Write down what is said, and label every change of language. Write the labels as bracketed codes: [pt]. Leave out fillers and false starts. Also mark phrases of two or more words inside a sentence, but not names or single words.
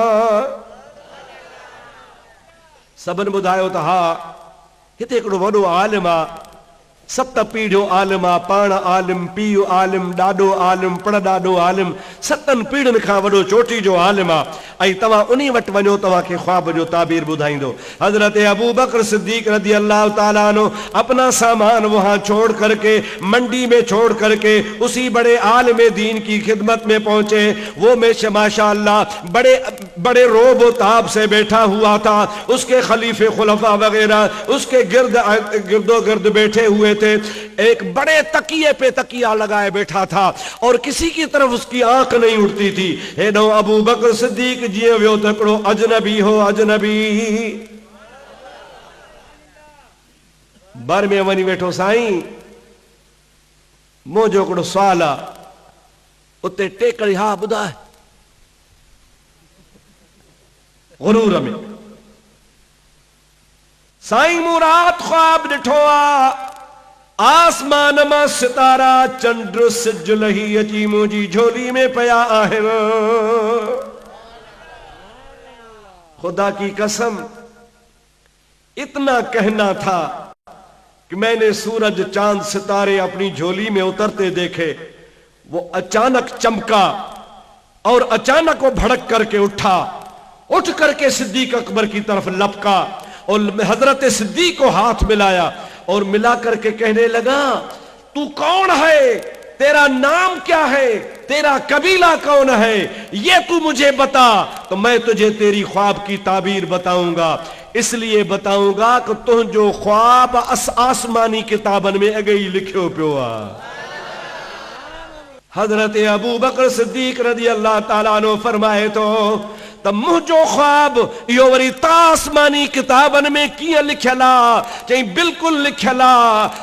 [sd] सभिनि ॿुधायो त हा हिते हिकिड़ो वॾो आलिम आहे, 7 पीढ़ियों आलिम आहे, पाण आलिम, पीउ आलिम, ॾाॾो आलिम, पड़ ॾाॾो आलिम, 7 पीढ़ियुनि खां वॾो चोटी जो आलिम आहे ऐं तव्हां उन्ही वटि वञो, तव्हांखे ख्वाब जो ताबीर ॿुधाईंदो। [ur] حضرت ابو بکر صدیق [ar] رضي الله تعالى عنه [ur] اپنا سامان وہاں چھوڑ کر کے منڈی میں چھوڑ کر کے اسی بڑے عالم دین کی خدمت میں پہنچے. وہ میں ماشاءاللہ بڑے بڑے رعب داب سے بیٹھا ہوا تھا. اس کے خلیفے خلفا وغیرہ اس کے گرد و گرد بیٹھے ہوئے تھے. ایک بڑے تکیے پہ تکیہ لگائے بیٹھا تھا اور کسی کی طرف اس کی آنکھ نہیں اٹھتی تھی. [sd] हेॾो अबू बकर सिद्दीक जीअं वियो त हिकिड़ो अजनबी हो, अजनबी बर में वञी वेठो, साईं मुंहिंजो हिकिड़ो सुवाल आहे, उते टेकड़ी हा ॿुधाए गुरूर में साईं मूं रात ख्वाब ॾिठो आ आसमान मां सितारा चंड सिज लही अची मुंहिंजी झोली में पया आहिनि। [ur] خدا کی قسم اتنا کہنا تھا کہ میں نے سورج چاند ستارے اپنی جھولی میں اترتے دیکھے. وہ اچانک چمکا اور اچانک وہ بھڑک کر کے اٹھا، اٹھ کر کے صدیق اکبر کی طرف لپکا اور حضرت صدیق کو ہاتھ ملایا اور ملا کر کے کہنے لگا، تو کون ہے، تیرا نام کیا ہے، تیرا قبیلہ کون ہے، یہ تو مجھے بتا تو میں تجھے تیری خواب کی تعبیر بتاؤں گا. اس لیے بتاؤں گا کہ تم جو خواب [sd] आसमानी किताबन में अगई लिखियो पियो आ। हजरत अबू बकर सिद्दीक [ar] رضي الله تعالى عنه [sd] फरमाए तो त मुंहिंजो ख्वाब इहो वरी आसमानी किताबन में कीअं लिखियल आहे? चई बिल्कुलु लिखियल आहे।